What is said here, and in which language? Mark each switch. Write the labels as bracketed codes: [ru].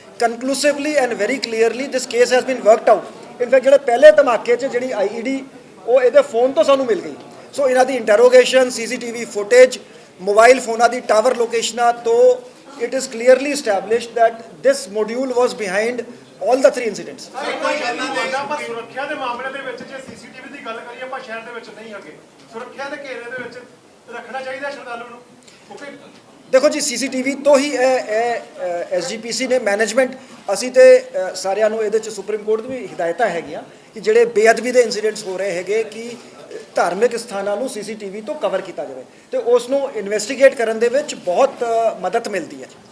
[en] Conclusively and very clearly this case has been worked out. [pa] In fact ਜਿਹੜੇ ਪਹਿਲੇ ਧਮਾਕੇ 'ਚ ਜਿਹੜੀ IED ਉਹ ਇਹਦੇ ਫੋਨ ਤੋਂ ਸਾਨੂੰ ਮਿਲ ਗਈ। ਸੋ ਇਹਨਾਂ ਦੀ ਇੰਟਰੋਗੇਸ਼ਨ, CCTV ਫੁਟੇਜ, ਮੋਬਾਈਲ ਫੋਨਾਂ ਦੀ ਟਾਵਰ ਲੋਕੇਸ਼ਨਾਂ ਤੋਂ [en] it is clearly established that this module was behind all the 3 incidents. [pa] ਆਪਾਂ ਸੁਰੱਖਿਆ ਦੇ ਮਾਮਲੇ ਦੇ ਵਿੱਚ ਜੇ ਸੀਸੀਟੀਵੀ ਦੀ ਗੱਲ ਕਰੀਏ ਆਪਾਂ ਸ਼ਹਿਰ ਦੇ ਵਿੱਚ ਨਹੀਂ ਹੈਗੇ ਸੁਰੱਖਿਆ ਦੇ ਘੇਰੇ ਦੇ ਵਿੱਚ ਰੱਖਣਾ ਚਾਹੀਦਾ ਸ਼ਰਧਾਲੂ ਨੂੰ ਓਕੇ ਦੇਖੋ ਜੀ ਸੀਸੀਟੀਵੀ ਤੋਂ ਹੀ ਐਸਜੀਪੀਸੀ ਨੇ ਮੈਨੇਜਮੈਂਟ ਅਸੀਂ ਤੇ ਸਾਰਿਆਂ ਨੂੰ ਇਹਦੇ ਚ ਸੁਪਰੀਮ ਕੋਰਟ ਦੀ ਵੀ ਹਦਾਇਤਾਂ ਹੈਗੀਆਂ ਕਿ ਜਿਹੜੇ ਬੇਅਦਬੀ ਦੇ ਇਨਸੀਡੈਂਟਸ ਹੋ ਰਹੇ ਹੈਗੇ ਕਿ ਧਾਰਮਿਕ ਸਥਾਨਾਂ ਨੂੰ ਸੀਸੀਟੀਵੀ ਤੋਂ ਕਵਰ ਕੀਤਾ ਜਾਵੇ ਤੇ ਉਸ ਨੂੰ ਇਨਵੈਸਟੀਗੇਟ ਕਰਨ ਦੇ ਵਿੱਚ ਬਹੁਤ ਮਦਦ ਮਿਲਦੀ ਹੈ।